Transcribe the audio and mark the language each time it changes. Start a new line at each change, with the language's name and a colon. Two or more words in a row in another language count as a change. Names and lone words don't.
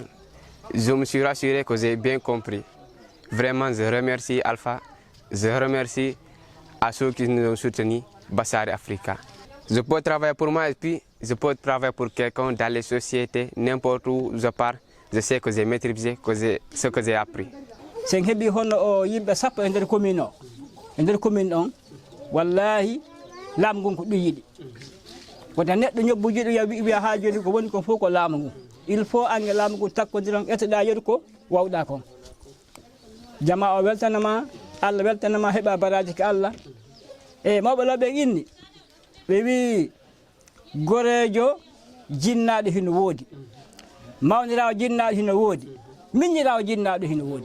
French: Je me suis rassuré que j'ai bien compris. Vraiment, je remercie Alpha. Je remercie à ceux qui nous ont soutenus, Bassari Africa. Je peux travailler pour moi et puis je peux travailler pour quelqu'un dans les sociétés, n'importe où je pars. Je sais que j'ai maîtrisé ce que j'ai appris.
Fula: Sen hebi hono yimbe sappo e nder commune o. E nder commune on wallahi laamu ngun ko ɗum yiɗi. Wota neɗɗo ñobbu jiɗo wiya ha joni ko woni ko fof ko laamu ngun.
French: Il faut
Fula: ange laamu ngun takkodiran etoɗa yeru ko wawɗa kon. Jama o weltanama, Allah weltanama heɓa baraji ko Allah. E mawɓe lawɓe inni ɓe wi gorejo jinnaɗo hino woodi, mawnirawo jinnaɗo hino woodi, miññirawo jinnaɗo hino woodi.